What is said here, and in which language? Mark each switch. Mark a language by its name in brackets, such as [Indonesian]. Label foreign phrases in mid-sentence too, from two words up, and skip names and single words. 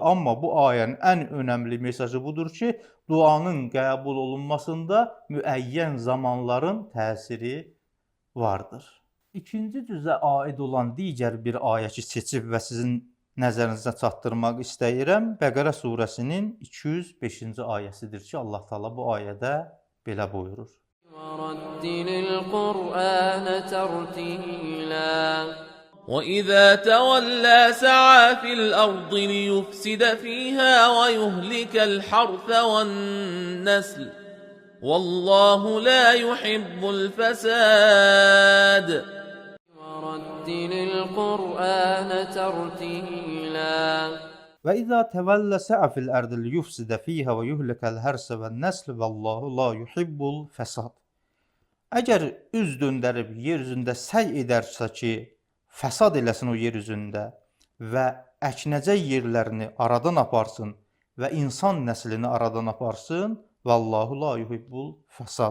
[Azerbaijani] Amma bu ayənin ən önəmli mesajı budur ki, duanın qəbul olunmasında müəyyən zamanların təsiri vardır. İkinci cüzə aid olan digər bir ayə ki, seçib və sizin nəzərinizə çatdırmaq istəyirəm. Bəqərə surəsinin 205-ci ayəsidir ki, Allah Teala bu ayədə belə buyurur. [Arabic] وَرَتِّلِ الْقُرْآنَ تَرْتِيلًا وإذا تولى سعى في الأرض ليفسد فيها ويهلك الحرث والنسل والله لا يحب الفساد وَرَتِّلِ الْقُرْآنَ تَرْتِيلًا وإذا تولى سعى في الأرض ليفسد فيها ويهلك الحرث والنسل والله لا يحب الفساد. [Azerbaijani] Əgər üz döndərib yer üzündə səy edərsə ki, fəsad eləsin o yer üzündə və əknəcək yerlərini aradan aparsın və insan nəslini aradan aparsın, [Arabic] والله لا يحب الفساد.